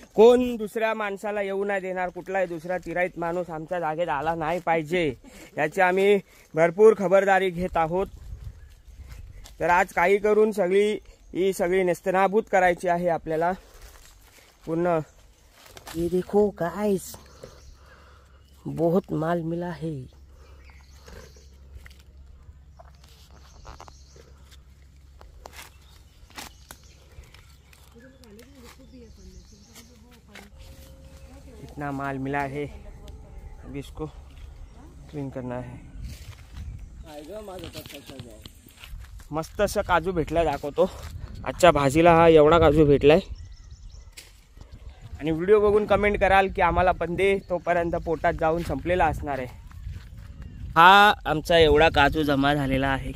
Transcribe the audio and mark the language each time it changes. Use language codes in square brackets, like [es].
[mr] कोण दुसऱ्या माणसाला येऊ नाही देणार. कुठलाही दुसरा तिराईत माणूस आमच्या जागेत आला नाही पाहिजे, याची आम्ही भरपूर खबरदारी घेत आहोत. तर आज काही करून ही सगळी नेस्तनाबूत करायची आहे आपल्याला पूर्ण. [hi] ये देखो गाइस, बहुत माल मिला है. इतना माल मिला है, अभी इसको क्लीन करना है। [mr] मस्त असं काजू भेटलाय, दाखवतो। आजच्या भाजीला हा एवढा काजू भेटलाय। आणि व्हिडिओ बघून कमेंट कराल की आम्हाला पण दे, तोपर्यंत पोटात जाऊन संपलेला असणार आहे। हा आमचा एवढा काजू जमा झालेला आहे।